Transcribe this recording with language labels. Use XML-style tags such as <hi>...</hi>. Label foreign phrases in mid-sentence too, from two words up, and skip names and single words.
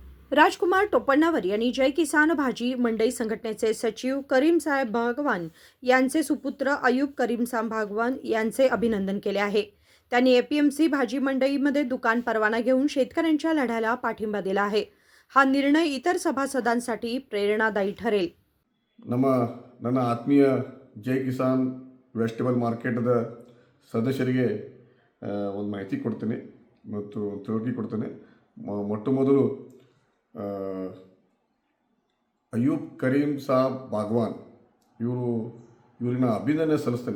<mr>राजकुमार टोपण्णावर यांनी जय किसान भाजी मंडई संघटनेचे सचिव करीमसाहेब भागवान यांचे सुपुत्र अयूब करीमसाहेब भागवान यांचे अभिनंदन केले आहे। त्यांनी एपीएमसी भाजी मंडईमध्ये दुकान परवाना घेऊन शेतकऱ्यांच्या लढ्याला पाठिंबा दिला आहे। हा निर्णय इतर सभासदांसाठी प्रेरणादायी ठरेल।</mr> <kn>ನನ್ನ ಆತ್ಮೀಯ ಜೈ ಕಿಸಾನ್ ವೆಜಿಟೇಬಲ್ ಮಾರ್ಕೆಟ್ದ ಸದಸ್ಯರಿಗೆ ಒಂದು ಮಾಹಿತಿ ಕೊಡ್ತೀನಿ ಮತ್ತು ತಿಳುವಳಿಕೆ ಕೊಡ್ತೀನಿ। ಮೊಟ್ಟ ಮೊದಲು ಅಯೂಬ್ ಕರೀಂ ಸಾಬ್ ಬಾಗ್ವಾನ್ ಇವರಿನ ಅಭಿನಂದನೆ ಸಲ್ಲಿಸ್ತೀನಿ।</kn>